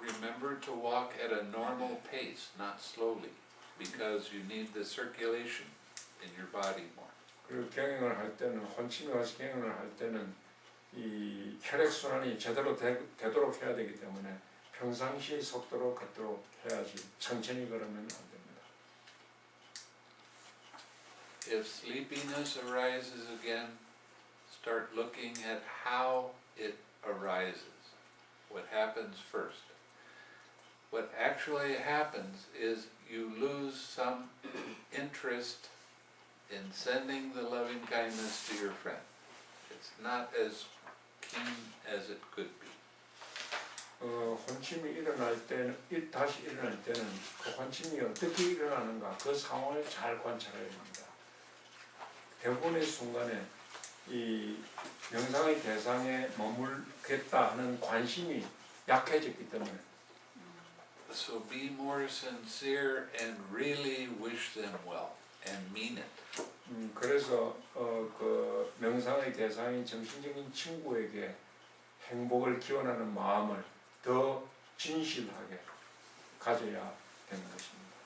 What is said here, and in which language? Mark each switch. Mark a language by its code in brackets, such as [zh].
[en] Remember to walk at a normal pace, not slowly, because you need the circulation in your body more. [ko] 그리고 경영을 할 때는 혼침이 와서 경영을 할 때는 이 혈액 순환이 제대로 되도록 해야 되기 때문에 평상시 속도로 걷도록 해야지 천천히 걸으면 안 됩니다. [en] If sleepiness arises again, start looking at how it arises. What happens first? What actually happens is you lose some interest in sending the loving kindness to your friend. It's not as keen as it could be. [ko] 혼침이 일어날 때는 다시 일어날 때는 그 혼침이 어떻게 일어나는가 그 상황을 잘 관찰해야 합니다. 대부분의 순간에 이 명상의 대상에 머물겠다 하는 관심이 약해졌기 때문에 [en] So be more sincere and really wish them well and mean it. [ko] 그래서 그 명상의 대상인 정신적인 친구에게 행복을 기원하는 마음을 더 진실하게 가져야 되는 것입니다.